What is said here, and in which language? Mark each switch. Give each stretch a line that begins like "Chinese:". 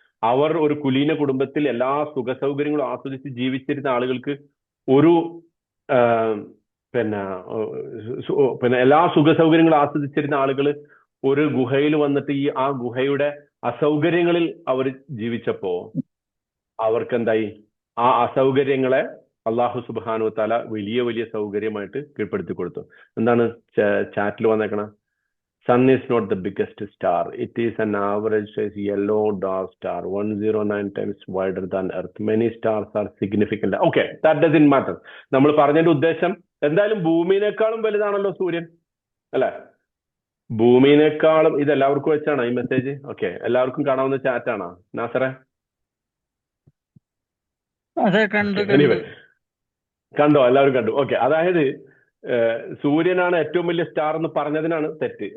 Malayalam: അവർ ഒരു കുലീന കുടുംബത്തിൽ എല്ലാ സുഖ സൗകര്യങ്ങളും ആസ്വദിച്ച് ജീവിച്ചിരുന്ന ആളുകൾക്ക് ഒരു പിന്നെ എല്ലാ സുഖ സൗകര്യങ്ങളും ആസ്വദിച്ചിരുന്ന ആളുകൾ ഒരു ഗുഹയിൽ വന്നിട്ട് ആ ഗുഹയുടെ അസൗകര്യങ്ങളിൽ അവർ ജീവിച്ചപ്പോ അവർക്ക് എന്തായി? ആ അസൗകര്യങ്ങളെ അള്ളാഹു സുബ്ഹാനഹു വ തആല വലിയ വലിയ സൗകര്യമായിട്ട് കീഴ്പ്പെടുത്തി കൊടുത്തു. എന്താണ് ചാറ്റിൽ വന്നേക്കണ?
English: Sun is not the biggest star. It is an average size yellow dwarf star, 109 times wider than Earth. Many stars are significant. Okay, that doesn't matter.
Malayalam: നമ്മൾ പറഞ്ഞതിന്റെ ഉദ്ദേശം എന്തായാലും ഭൂമിയിനേക്കാളും വലുതാണല്ലോ സൂര്യൻ, അല്ലെ? ഭൂമിയിനേക്കാളും. ഇത് എല്ലാവർക്കും വെച്ചാണോ ഈ മെസ്സേജ്? ഓക്കെ, എല്ലാവർക്കും കാണാവുന്ന ചാറ്റാണോ നാസറെ? എനിവേ, കണ്ടോ? എല്ലാവരും കണ്ടു. ഓക്കെ, അതായത് സൂര്യനാണ് ഏറ്റവും വലിയ സ്റ്റാർ എന്ന് പറഞ്ഞതിനാണ് തെറ്റ്.